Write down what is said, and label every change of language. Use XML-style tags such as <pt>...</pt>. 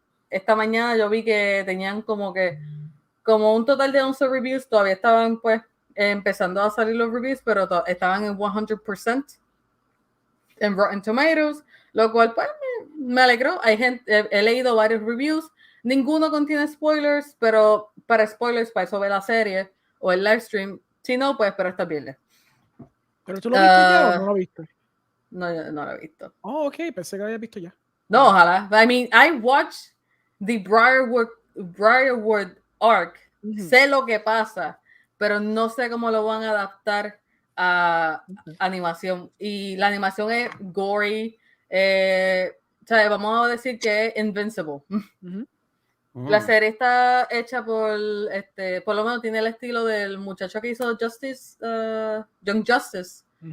<es>Esta mañana yo vi que tenían como un total de 11 reviews, todavía estaban pues empezando a salir los reviews, pero estaban en 100% en Rotten Tomatoes, lo cual pues me alegró. He leído varios reviews, ninguno contiene spoilers, pero para spoilers, para eso ve la serie o el live stream, si no, pues espera esta viernes. ¿Pero tú lo viste ya o no lo viste? No, yo no lo he visto. Oh, ok, pensé que lo había visto ya. No, ojalá.</es> <en>I mean, I watched the Briarwood arc.</en> <es>Sé lo que pasa, pero no sé cómo lo van a adaptar a animación. Y la animación es gory. Vamos a decir que es invincible. La serie está hecha por lo menos tiene el estilo del muchacho que hizo Young Justice.</es>